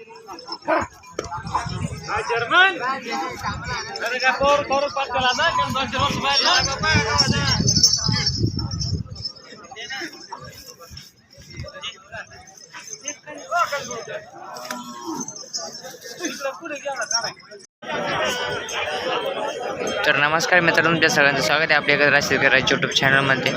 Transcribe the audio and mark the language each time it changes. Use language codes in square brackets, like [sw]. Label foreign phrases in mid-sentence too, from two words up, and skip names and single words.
[id] Jerman. Dari kapur pat kalada kan Barcelona sebayar. [mr] तर नमस्कार मित्रांनो, तुमच्या सगळ्यांचं स्वागत आहे आपल्या एका शेतकऱ्याच्या यूट्यूब चॅनलमध्ये.